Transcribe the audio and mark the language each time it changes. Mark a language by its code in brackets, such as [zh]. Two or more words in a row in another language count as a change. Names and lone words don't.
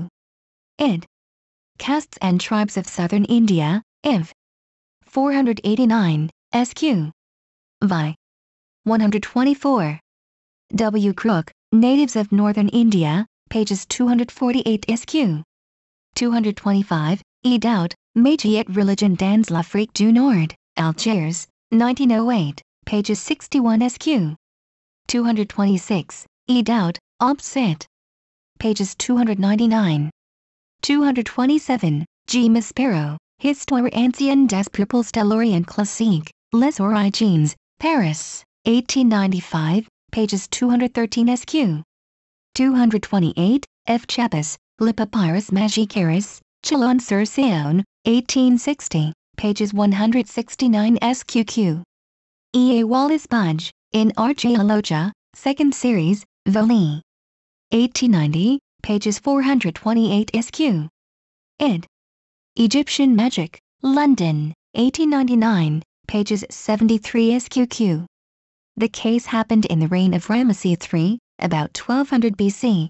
[en] Id. Castes and Tribes of Southern India, Iv. 489, SQ. Vi. 124. W. Crook, Natives of Northern India, pages 248 SQ. 225, E. Dowd, [fr] Métier et Religion dans l'Afrique du Nord, Algiers, 1908, pages 61 SQ. [en] 226, E. Dowd, Obs. Cit. Pages 299. 227, G. [fr] Maspero, Histoire ancienne des peuples de l'Orient classique, Les Origines, Paris, 1895, pages 213 SQ. [en] 228, F. [fr] Chapis, Le Papyrus Magicaris, Chalon-sur-Saône, 1860, pages 169 SQQ. [en] E. A. Wallace Budge, in Archaeologia, 2nd Series, Vol. 1890, pages 428 SQ. Id. Egyptian Magic, London, 1899, pages 73 SQQ. The case happened in the reign of Ramesses III, about 1200 BC.